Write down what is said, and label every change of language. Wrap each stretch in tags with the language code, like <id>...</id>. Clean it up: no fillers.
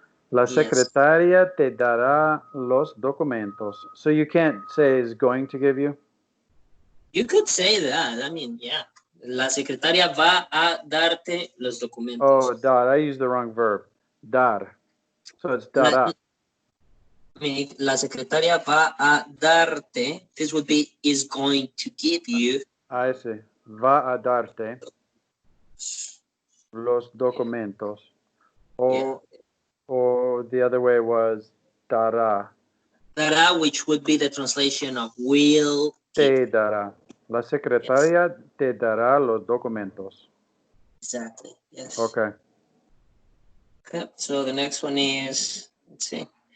<es>La secretaria te dará los documentos.</es> <en>So you can't say is going to give you? You could say that. I mean, yeah. La secretaria va a darte los documentos. Oh, dar. I used the wrong verb. Dar. So it's dará.</en> <es>La secretaria va a darte.</es> <en>This would be is going to give you.</en> <es>I see. Va a darte. Los documentos.</es> <en>Yeah. Or the other way was dará. Dará, which would be the translation of will.</en> <es>Te dará. La secretaria te dará los documentos.</es> <en>Exactly. Yes. Okay. Okay. So the next one is, let's see.</en>